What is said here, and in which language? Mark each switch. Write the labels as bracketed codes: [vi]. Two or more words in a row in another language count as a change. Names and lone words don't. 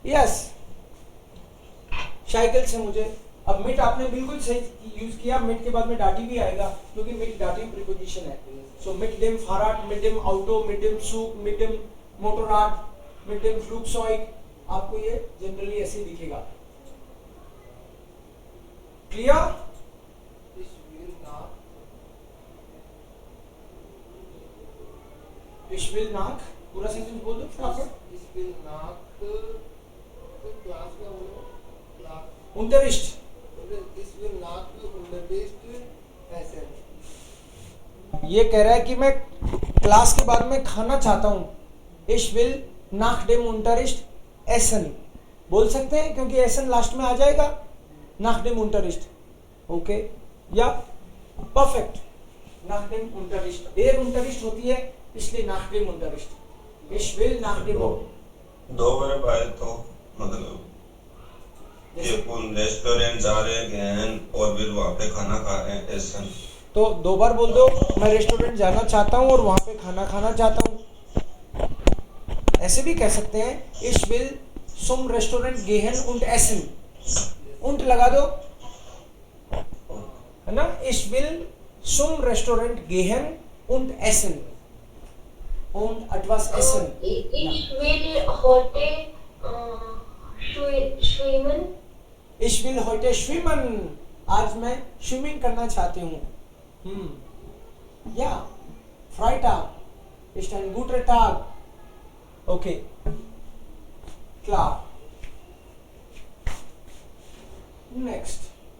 [hi] यस, साइकिल से मुझे, अब मिट आपने बिल्कुल सही यूज किया, मिट के बाद में डाटी भी आएगा क्योंकि मिट [en] dative preposition [hi] है। [de] so mit dem Fahrrad, mit dem Auto, mit dem Zug, mit dem Motorrad, mit dem Flugzeug, [hi] आपको ये जनरली ऐसे दिखेगा। [en] क्लियर? [de] Ich will nach Ich will nach, [hi] पूरा सेंटेंस बोल दो फटाफट। [de] Ich will nach [hi] तो क्लास का बोलो क्लास [de] Unterricht, Ich will nach Unterricht essen। [hi] ये कह रहा है कि मैं क्लास के बाद में खाना चाहता हूँ। [de] Ich will nach dem Unterricht essen [hi] बोल सकते हैं क्योंकि [de] essen [hi] लास्ट में आ जाएगा, [de] nach dem Unterricht। [hi] ओके, या परफेक्ट, [de] nach dem Unterricht, der Unterricht [hi] होती है इसलिए [de] nach dem Unterricht। Ich will nach dem, [hi] दो बार भाई तो मतलब ये कौन रेस्टोरेंट जा रहे हैं और फिर वहाँ पे खाना खा रहे हैं ऐसा। तो दो बार बोल दो, मैं रेस्टोरेंट जाना चाहता हूँ और वहाँ पे खाना खाना चाहता हूँ। ऐसे भी कह सकते हैं [de] Ich will zum Restaurant gehen und essen, [hi] und लगा दो, है ना। [de] Ich will zum Restaurant gehen und essen. Und etwas essen. Ich will heute schwimmen. Ich will heute schwimmen. [hi] आज मैं स्विमिंग करना चाहती हूँ. [de] Ja, Freitag ist ein guter Tag. Okay, klar. [en] Next.